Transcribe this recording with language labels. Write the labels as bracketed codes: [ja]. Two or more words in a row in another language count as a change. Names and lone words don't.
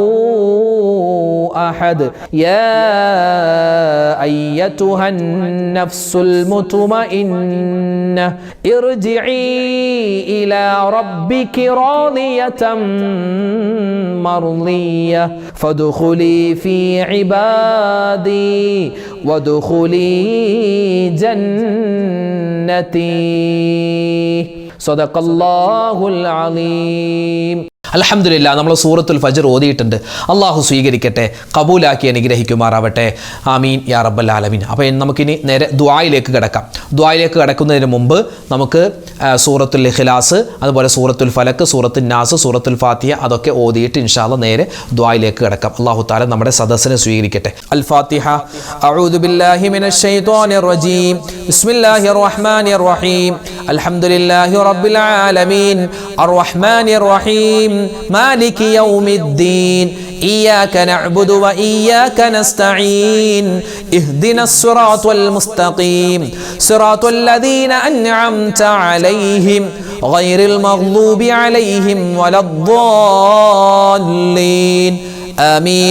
[ar] أحد يا أيتها النفس المطمئنة ارجعي إلى ربك راضية مرضية فادخلي في عبادي وادخلي جنتي صدق الله العظيم. [ml] അൽഹംദുലില്ലാഹ്, നമ്മൾ സൂറത്തുൽ ഫജ്ർ ഓതിയിട്ടുണ്ട്. അള്ളാഹു സ്വീകരിക്കട്ടെ, കബൂലാക്കി അനുഗ്രഹിക്കുമാറാവട്ടെ. [ar] آمين يا رب العالمين. [ml] അപ്പോൾ നമുക്കിനി നേരെ ദുആയിലേക്ക് കിടക്കാം. ദുആയിലേക്ക് കിടക്കുന്നതിന് മുമ്പ് നമുക്ക് സൂറത്തുൽ ഇഖ്ലാസ്, അതുപോലെ സൂറത്തുൽ ഫലക്ക്, സൂറത്തുൽ നാസ്, സൂറത്തുൽ ഫാത്തിഹ അതൊക്കെ ഓതിയിട്ട് [ar] إن شاء الله [ml] നേരെ ദുആയിലേക്ക് കിടക്കാം. അള്ളാഹു തആല നമ്മുടെ സദസ്സിനെ സ്വീകരിക്കട്ടെ. [ar] الفاتحة أعوذ بالله من الشيطان الرجيم. بسم الله الرحمن الرحيم الحمد لله رب العالمين الرحمن الرحيم مالك يوم الدين إياك نعبد وإياك نستعين اهدنا الصراط المستقيم صراط الذين أنعمت عليهم غير المغضوب عليهم ولا الضالين آمين.